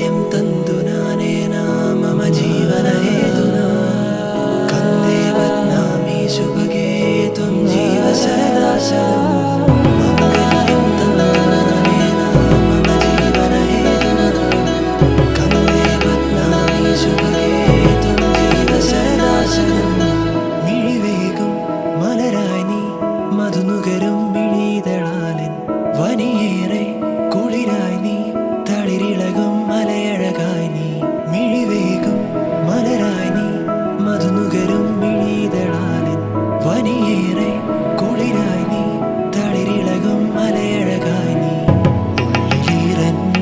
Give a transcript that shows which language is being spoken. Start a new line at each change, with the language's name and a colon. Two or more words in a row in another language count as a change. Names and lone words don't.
Sanskrit: तन्तु नानेना मम जीवनहेतुना कन्दे बध्नामि शुभगे त्वं जीव सदा शतम् माङ्गल्यं तन्तु नानेन मम जीवनहेतुना कन्दे बध्नामि शुभगे त्वं जीव सदा शतम्
Malayalam: मिഴിവേകും മലരായി നീ മധുനുകരും മിഴിതളാലിൻ വനിയേറെ കുളിരായി നീ തളിരിളകും മലയഴകായി നീ മിഴിവേകും മലരായി നീ മധുനുകരും മിഴിതളാലിൻ വനിയേറെ കുളിരായി നീ തളിരിളകും മലയഴകായി നീ ഉള്ളിലീറൻ